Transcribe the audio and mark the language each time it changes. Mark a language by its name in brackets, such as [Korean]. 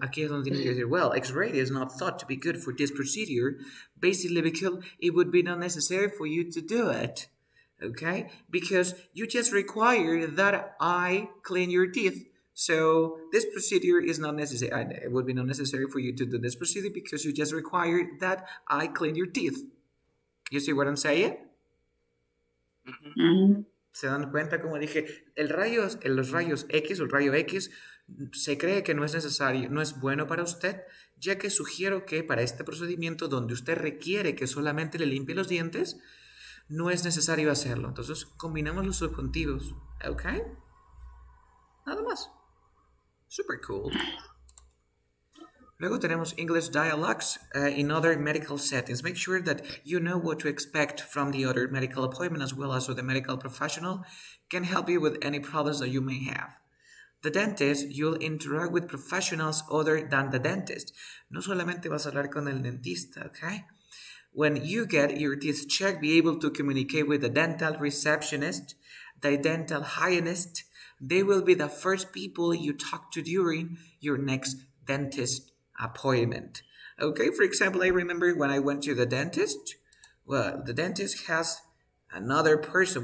[Spanish] Aquí es donde tienes que decir, [English] well, X-rate is not thought to be good for this procedure, basically because it would be not necessary for you to do it. Okay? Because you just require that I clean your teeth. So this procedure is not necessary. It would be not necessary for you to do this procedure because you just require that I clean your teeth. You see what I'm saying? [Spanish] ¿Se dan cuenta? Como dije, los rayos X o el rayo X se cree que no es necesario, no es bueno para usted, ya que sugiero que para este procedimiento donde usted requiere que solamente le limpie los dientes, no es necesario hacerlo. Entonces combinamos los subjuntivos, ¿ok? Nada más. [English] Super cool. [Spanish] Luego tenemos [English] English dialogues in other medical settings. Make sure that you know what to expect from the other medical appointment as well as the medical professional can help you with any problems that you may have. The dentist, you'll interact with professionals other than the dentist. [Spanish] No solamente vas a hablar con el dentista, okay? [English] When you get your teeth checked, be able to communicate with the dental receptionist, the dental hygienist. They will be the first people you talk to during your next dentist appointment. Okay, for example, I remember when I went to the dentist. Well, the dentist has another person.